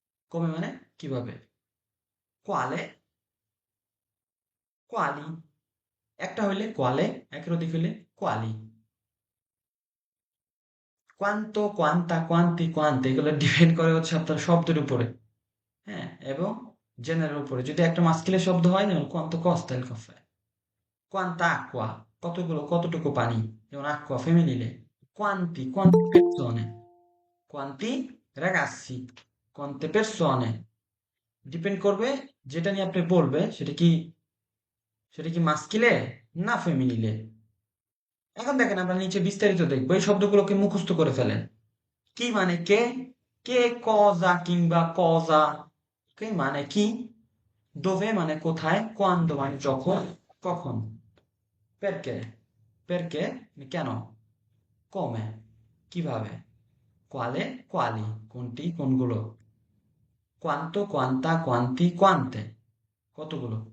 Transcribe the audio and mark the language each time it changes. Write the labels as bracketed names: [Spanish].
[Bangla] Come মানে কিভাবে? [Italian] Quale? Quali? [Bangla] একটা হইলে quale, একের অধিক হইলে quali। Quanto, quanta, quanti, quante এগুলো ডিপেন্ড করে হচ্ছে আপনার শব্দের উপরে। হ্যাঁ, এবং জেনারের উপরে। যদি একটা মাস্কিলের শব্দ হয়, যেমন [Italian] quanto costa il caffè, [Bangla] quanta acqua, কতগুলো, কতটুকু পানি, যেমন acqua femminile, quanti, [Italian] quante persone, quanti ragazzi, quante persone। [Bangla] Depend করবে যেটা নিয়ে আপনি বলবে সেটা কি মাস্কিলে না ফেমিনিলে। এখন দেখেন আমরা নিচে বিস্তারিত দেখবো, এই শব্দগুলোকে মুখস্থ করে ফেলেন। কি মানে কে, কে কজা কিংবা কজা, কে মানে কি, dove মানে কোথায়, quando মানে যখন, কখন, perché, perché মানে কেন, come কিভাবে, quale quali কোনটি কোনগুলো, quanto quanta quanti quante কতগুলো।